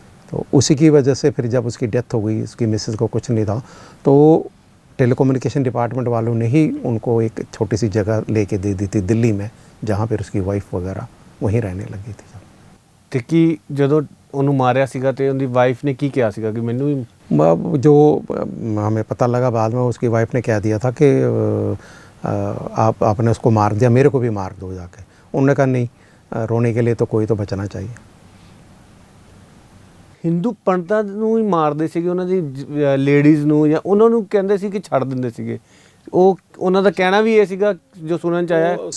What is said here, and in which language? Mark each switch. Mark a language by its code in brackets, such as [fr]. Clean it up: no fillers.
[hi] तो उसी की वजह से फिर जब उसकी डेथ हो गई, उसकी मिसेस को कुछ नहीं था, तो टेलीकम्युनिकेशन डिपार्टमेंट वालों ने ही उनको एक छोटी सी जगह लेके दे दी थी दिल्ली में, जहाँ पर उसकी वाइफ वगैरह वहीं रहने लगी थी। [pa] ਤੇ ਕੀ ਜਦੋਂ ਉਹਨੂੰ ਮਾਰਿਆ ਸੀਗਾ ਤੇ ਉਹਦੀ ਵਾਈਫ ਨੇ ਕੀ ਕਿਹਾ ਸੀਗਾ ਕਿ ਮੈਨੂੰ ਵੀ [hi] जो हमें पता लगा बाद में, उसकी वाइफ ने कह दिया था कि आपने उसको मार दिया, मेरे को भी मार दो जाके। उन्होंने कहा नहीं, रोने के लिए तो कोई तो बचना चाहिए। [pa] ਹਿੰਦੂ ਪੰਡਤਾਂ ਨੂੰ ਹੀ ਮਾਰਦੇ ਸੀਗੇ, ਉਹਨਾਂ ਦੀ ਲੇਡੀਜ਼ ਨੂੰ, ਜਾਂ ਉਹਨਾਂ ਨੂੰ ਕਹਿੰਦੇ ਸੀ ਕਿ ਛੱਡ ਦਿੰਦੇ ਸੀਗੇ। ਉਹ ਉਹਨਾਂ ਦਾ ਕਹਿਣਾ ਵੀ ਇਹ ਸੀਗਾ ਜੋ ਸੁਣਨ ਚ ਆਇਆ।